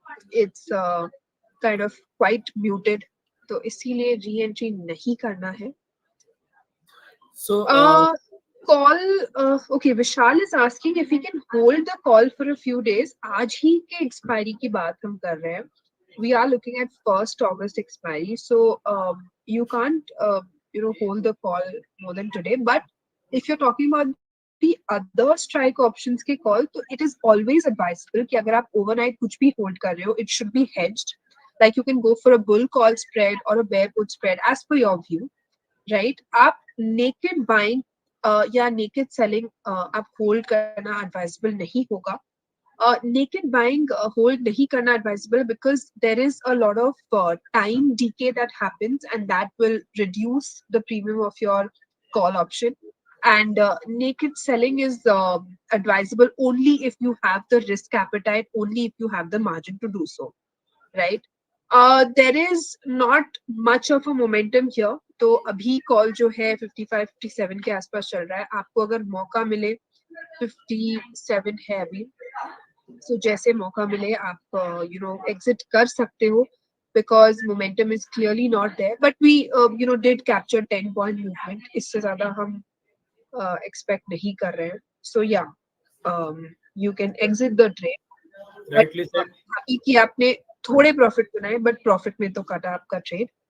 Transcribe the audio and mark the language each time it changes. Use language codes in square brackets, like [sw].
[en] It's kind of quite muted, [hi] तो इसीलिए re entry नहीं करना है. [en] So Call, okay, Vishal is asking if we can hold the call for a few days. [hi] आज ही के expiry की बात हम कर रहे हैं. [en] We are looking at 1st August expiry, so you can't hold the call more than today. But if you're talking about the other strike options [hi] के call, तो [en] it is always advisable [hi] कि अगर आप overnight कुछ भी hold कर रहे हो, [en] it should be hedged. Like you can go for a bull call spread or a bear put spread as per your view, right? [hi] आप naked buying या naked selling आप hold करना advisable नहीं होगा. [en] Naked buying hold [hi] nahi karna [en] advisable, because there is a lot of time decay that happens, and that will reduce the premium of your call option. And naked selling is advisable only if you have the risk appetite, only if you have the margin to do so, right? There is not much of a momentum here. [hi] तो अभी call जो है 55-57 के आसपास चल रहा है. आपको अगर मौका मिले, 57 है अभी, so जैसे मौका मिले आप exit कर सकते हो, [en] because momentum is clearly not there. But we did capture 10 point movement. [hi] इससे ज्यादा हम expect नहीं कर रहे हैं. [en] So yeah, you can exit the trade. But rightly said. [hi] अभी कि आपने थोड़े प्रॉफिट बनाए, but प्रॉफिट में तो कटा आपका ट्रेड.